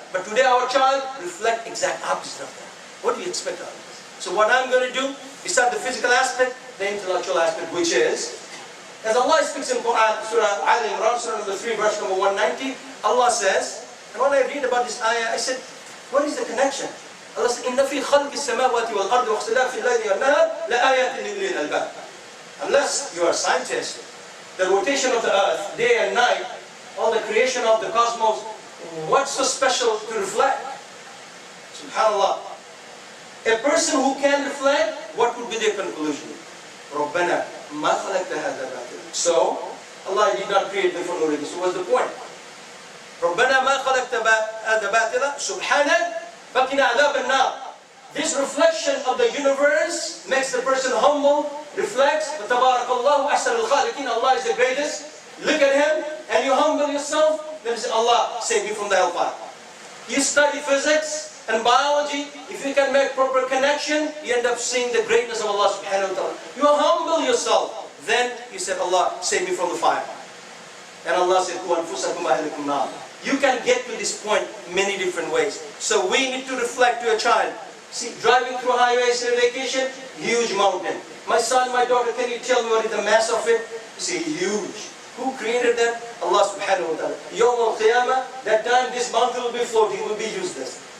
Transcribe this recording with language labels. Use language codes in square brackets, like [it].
[en] But today our child reflects exact opposite of that. What do you expect out of this? So what I'm going to do, besides the physical aspect, the intellectual aspect, which is, as Allah speaks in Quran, Surah Al Imran, Surah number 3, verse number 190, Allah says, and when I read about this ayah, I said, what is the connection? [ar] Allah says, إِنَّ فِي خَلْقِ السَّمَاوَاتِ وَالْأَرْضِ وَاخْتِلَافِ اللَّيْلِ وَالنَّهَارِ لَآيَاتٍ لِأُولِي الْأَلْبَابِ. [en] Unless you are a scientist, the rotation of the earth, day and night, all the creation of the cosmos, what's so special to reflect? SubhanAllah. A person who can reflect, what would be their conclusion? [ar] رَبَّنَا مَا خَلَقْتَ هَذَا بَاطِلًا. [en] So, Allah did not create the for no reason. So what's the point? [ar] رَبَّنَا مَا خَلَقْتَ هَذَا بَاطِلًا سُبْحَانَكَ فَقِنَا عَذَابَ النَّارِ. [en] This reflection of the universe makes the person humble, reflects, [ar] فَتَبَارَكَ اللَّهُ أَحْسَنُ الْخَالِقِينَ. [en] Allah is the greatest. Look at Him, and you humble yourself, then you say, Allah, save me from the hellfire. You study physics and biology, if you can make proper connection, you end up seeing the greatness of Allah subhanahu wa ta'ala. You humble yourself, then you said, Allah, save me from the fire. And Allah said, [ar] قُوْ أَنفُسَكُمْ أَهْلِكُمْ نَارًا. [en] You can get to this point many different ways. So we need to reflect to a child. See, driving through highways in a vacation, huge mountain. My son, my daughter, can you tell me what is the mass of it? You say, huge. Who created that? Allah subhanahu wa ta'ala. Yawm al-Qiyamah, that time this mountain will be floating, will be useless.